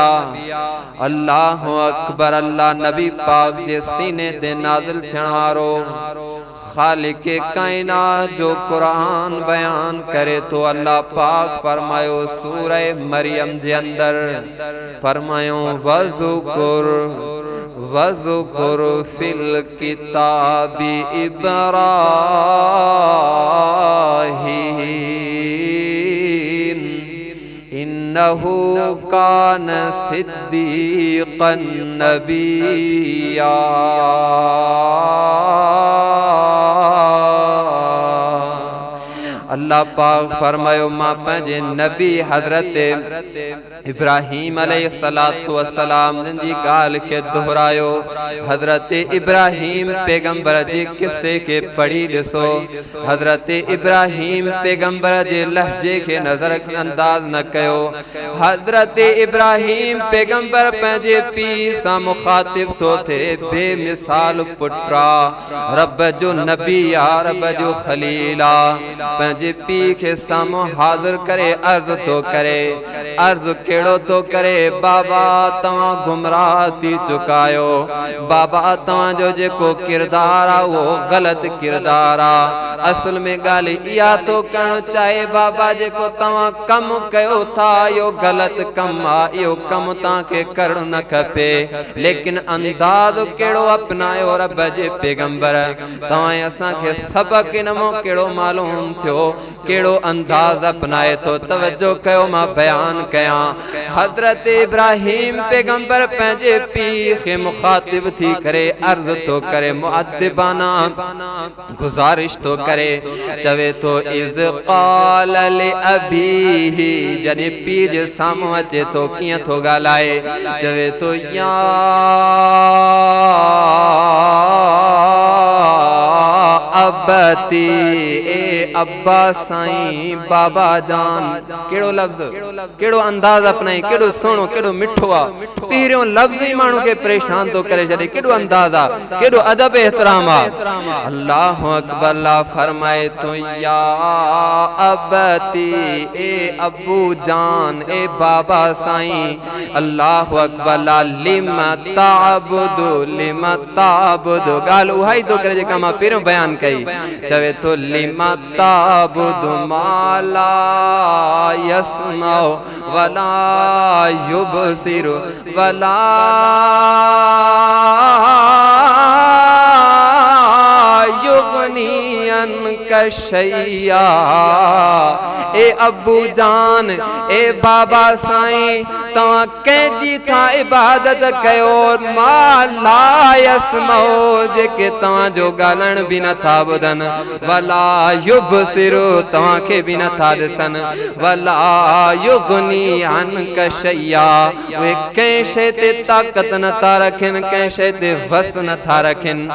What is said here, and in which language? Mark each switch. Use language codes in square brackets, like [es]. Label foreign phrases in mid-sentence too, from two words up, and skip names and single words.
[ar] الله أكبر, [sd] अल्लाह नबी पाक जे सीने ते नाज़िल थियण वारो ख़ालिक़े काइनात जो क़ुरान बयान करे तो अल्लाह पाक फरमायो सूरह मरियम जे अंदर फरमायो [ar] واذكر في الكتاب إبراهيم إنه كان صديقا نبيا. [sd] अल्लाह पाक फरमायो मां पंहिंजे नबी हज़रत इब्राहीम [ar] عليه الصلاة والسلام [sd] जी ॻाल्हि खे दोहरायो। हज़रत इब्राहीम पैगंबर जे किस्से खे पढ़ी ॾिसो। हज़रत इब्राहीम पैगंबर जे लहजे खे नज़र अंदाज न कयो। हज़रत इब्राहीम पैगंबर पंहिंजे पीउ सां मुखातिब थो थिए, बेमिसाल पुट्रा, रब जो नबी आ, रब जो खलील आ। जे पी के सामो हाज़िर करे अर्ज़ तो करे। अर्ज़ केड़ो तो करे, बाबा तवां गुमराह थी चुकायो। बाबा तवां जो जेको किरदार आ वो गलत किरदार आ। असल में गाली इया तो करण चाहे बाबा जेको तवां कम कयो था यो गलत कम आ, यो कम ताके करण न खपे। लेकिन अंदाज केड़ो अपनायो रब जे पैगंबर। तवां असां के सबक नमो केड़ो मालूम थियो, केड़ो अंदाज अपनाए तो तवज्जो कयो मां बयान कया। हज़रत इब्राहीम पैगंबर पंहिंजे पीउ खे मुखातिब थी करे अर्ज़ तो करे, मुअद्दिबाना गुज़ारिश तो करे। चवे तो [ar] إذ قال لأبيه, [sd] जॾहिं पीउ जे साम्हूं अचे तो कीअं थो ॻाल्हाए। चवे तो [ar] يا أبت, [sd] ए अब्बा साईं, बाबा जान। केड़ो लफ्ज़, केड़ो अंदाज अपनाई, केड़ो सोनो, केड़ो मिठो आ। पहिरियों लफ्ज़ ही माण्हू खे परेशान तो करे छॾे। केड़ो अंदाज आ, केड़ो अदब एहतराम आ। [ar] الله أكبر. अल्लाह फरमाए तो يا أبت, ए अब्बू जान, ए बाबा साईं। الله أكبر. لم تعبد، لم تعبد. [sd] गाल उहाई तो करे जेका मां पहिरियों बयान कई। चवे तो [ar] لم تعبد ما لا يسمع ولا يبصر ولا يغني عنك شيئا. [sd] ए अब्बू जान, ए बाबा साईं, तवां कंहिंजी था इबादत कयो [ar] ما لا يسمع, [sd] जेके तवां जो ॻाल्हाइण बि नथा ॿुधनि, [ar] ولا يبصر, [sd] तव्हां खे बि नथा ॾिसनि, [ar] ولا يغني عنك شيئا, [sd] उहे कंहिं शइ ते ताक़त नथा रखनि, कंहिं शइ ते वस नथा रखनि।